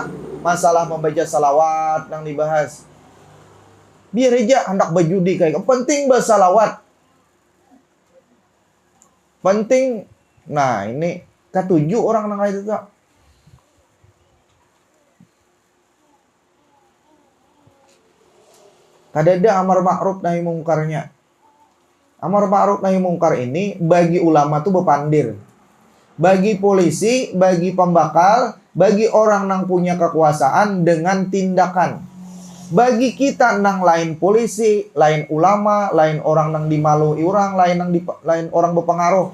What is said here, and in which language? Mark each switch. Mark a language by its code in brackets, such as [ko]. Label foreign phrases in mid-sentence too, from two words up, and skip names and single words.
[bjn] Masalah membaca salawat nang dibahas. Biar aja hendak berjudi kayak penting bersalawat. Penting. Nah ini ketujuh orang nang itu tuh. Kadada amar ma'ruf nahi mungkarnya. Amar ma'ruf nahi mungkar ini bagi ulama tuh bepandir. Bagi polisi, bagi pembakal, bagi orang nang punya kekuasaan dengan tindakan. Bagi kita nang lain polisi, lain ulama, lain orang nang dimalui orang, lain orang berpengaruh.